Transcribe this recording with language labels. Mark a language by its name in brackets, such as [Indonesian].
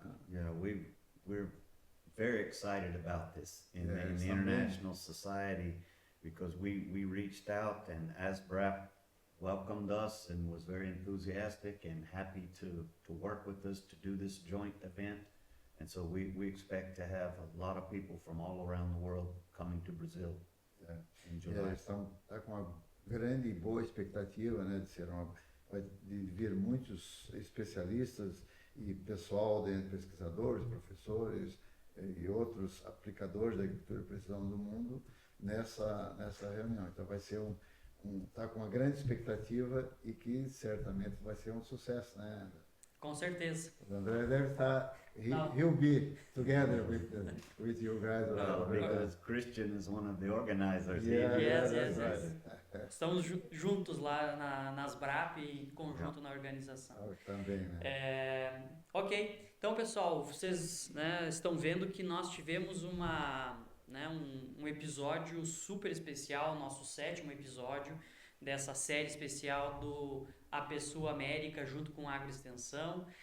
[English] Yeah, we're very excited about this in the International Society, because we reached out, and ASBRAP welcomed us and was very enthusiastic and happy to work with us to do this joint event. And so we expect to have a lot of people from all around the world coming to Brazil in July. [Portuguese] Eles estão com uma grande e boa expectativa, né, de vir muitos especialistas e pessoal, pesquisadores, professores e outros aplicadores da agricultura de precisão do mundo nessa reunião. Então vai ser tá com uma grande expectativa e que certamente vai ser um sucesso, né? Com certeza. O André deve estar, [English] he'll be together with you guys. Because Christian is one of the organizers. Yes. [Portuguese] Estamos juntos lá nas BRAP, em conjunto na organização. Também, né? Ok, então pessoal, vocês, né, estão vendo que nós tivemos um episódio super especial, nosso 7º episódio dessa série especial do APSU América junto com a Agroextensão.